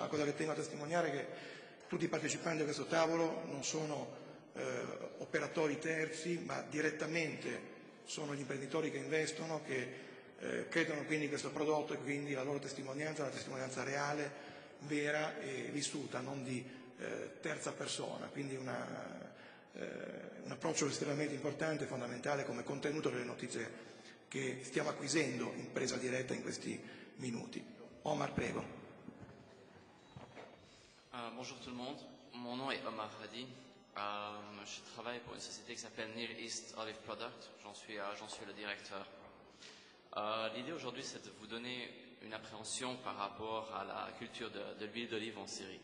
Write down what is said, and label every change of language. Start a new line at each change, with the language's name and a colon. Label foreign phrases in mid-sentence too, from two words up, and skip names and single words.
Italian: La cosa che tengo a testimoniare è che tutti i partecipanti a questo tavolo non sono operatori terzi, ma direttamente sono gli imprenditori che investono, che credono quindi in questo prodotto, e quindi la loro testimonianza è una testimonianza reale, vera e vissuta, non di terza persona, quindi un approccio estremamente importante e fondamentale come contenuto delle notizie che stiamo acquisendo in presa diretta in questi minuti. Omar, prego.
French: Bonjour tout le monde, mon nom est Omar Hadi. Je travaille pour une société qui s'appelle Near East Olive Product, j'en suis le directeur. L'idée aujourd'hui, c'est de vous donner une appréhension par rapport à la culture de l'huile d'olive en Syrie.